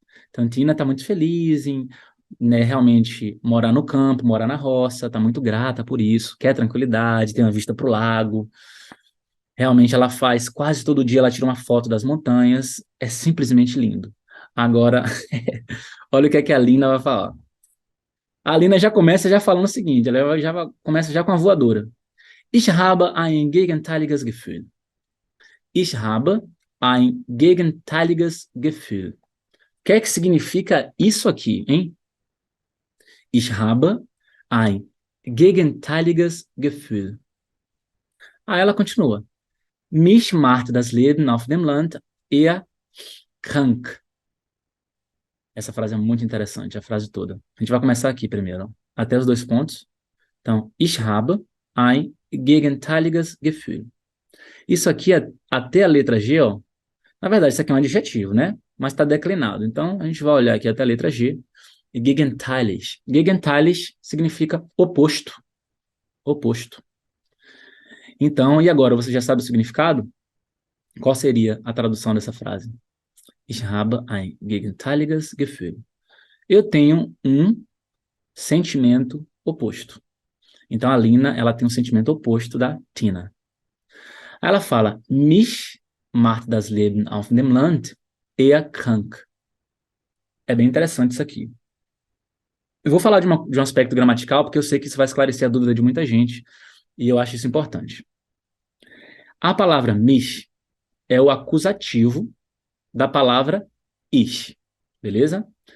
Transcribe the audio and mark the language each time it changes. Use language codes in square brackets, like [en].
[pt] Então, a Tina está muito feliz em, né, realmente morar no campo, morar na roça, está muito grata por isso, quer tranquilidade, tem uma vista para o lago. Realmente ela faz, quase todo dia ela tira uma foto das montanhas, é simplesmente lindo. Agora, olha o que é que a Lina vai falar. A Lina já começa já falando o seguinte, ela já começa já com a voadora. [de] Ich habe ein gegenteiliges Gefühl. Ich habe ein gegenteiliges Gefühl. [pt] O que é que significa isso aqui, hein? [de] Ich habe ein gegenteiliges Gefühl. [pt] Aí ela continua. [de] Mich macht das Leben auf dem Land eher krank. [pt] Essa frase é muito interessante, a frase toda. A gente vai começar aqui primeiro, até os dois pontos. Então, [de] ich habe ein gegenteiliges Gefühl. [pt] Isso aqui, até a letra G, ó, na verdade, isso aqui é um adjetivo, né? Mas está declinado. Então, a gente vai olhar aqui até a letra G. [de] E gegenteilig. Gegenteilig [pt] significa oposto. Oposto. Então, e agora? Você já sabe o significado? Qual seria a tradução dessa frase? [de] Ich habe ein gegenteiliges Gefühl. [pt] Eu tenho um sentimento oposto. Então, a Lina, ela tem um sentimento oposto da Tina. Aí ela fala, [de] mich macht das Leben auf dem Land eher krank. [pt] É bem interessante isso aqui. Eu vou falar de um aspecto gramatical, porque eu sei que isso vai esclarecer a dúvida de muita gente, e eu acho isso importante. A palavra mich é o acusativo da palavra ich, beleza?